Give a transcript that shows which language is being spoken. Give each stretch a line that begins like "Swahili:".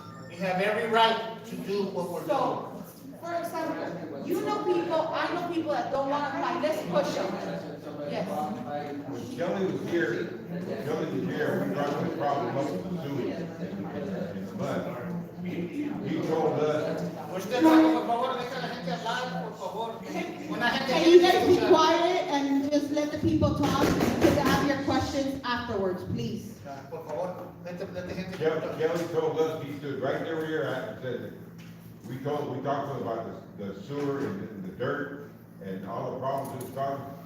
English: We have every right to do what we're doing. So, for example, you know people, I know people that don't want to apply, let's push them. Yes. When Kelly was here, we brought this problem up with the sewage. But he told us,
Spanish: Usted, por favor, deja a la gente hablar, por favor. Una gente
English: Can you guys
Spanish: quiere
English: be
Spanish: escuchar.
English: quiet and just let the people talk, because I have your questions afterwards, please.
Spanish: Por favor,
English: let the
Spanish: gente
English: Kelly told us, he stood right there where you're at and said, that we talked to him about the sewer and the dirt and all the problems it's causing.